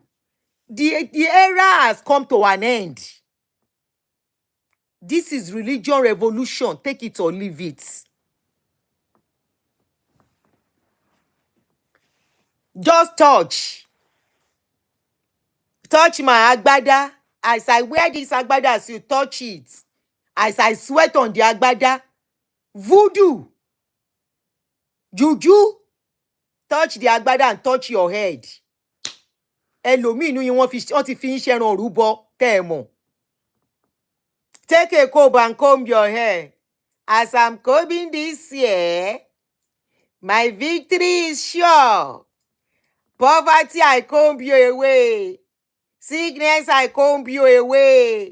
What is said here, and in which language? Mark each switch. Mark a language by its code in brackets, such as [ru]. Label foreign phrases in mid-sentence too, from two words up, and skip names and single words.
[en] The era has come to an end. This is religion revolution. Take it or leave it. Just touch. Touch my agbada. As I wear this agbada, as you touch it. As I sweat on the agbada. Voodoo. Juju. Touch the agbada and touch your head. [yo] Ẹlòmíì inú yín wọ́n ti fi ń ṣẹran rúbọ tẹ́ ẹ mọ̀. [en] Take a comb and comb your hair. As I'm combing this year, my victory is sure. Poverty, I comb you away. Sickness, I comb you away.